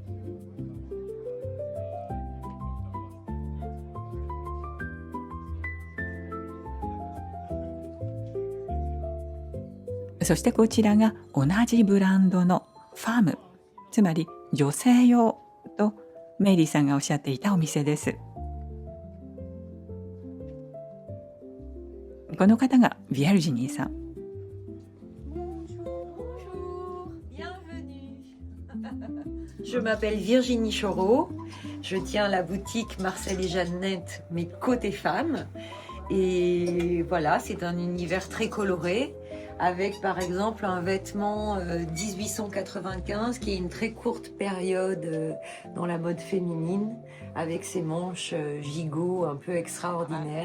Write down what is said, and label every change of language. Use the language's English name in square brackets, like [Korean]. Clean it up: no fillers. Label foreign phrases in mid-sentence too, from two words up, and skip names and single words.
[Japanese] そしてこちらが同じブランドのファーム、つまり女性用とメリーさんがおっしゃっていたお店です。この方がビアルジニーさん。 [French] Je m'appelle Virginie Chorot, je tiens la boutique Marcel et Jeannette, mais côté femmes. Et voilà, c'est un univers très coloré, avec par exemple un vêtement 1895 qui est une très courte période dans la mode féminine, avec ses manches gigot un peu extraordinaires.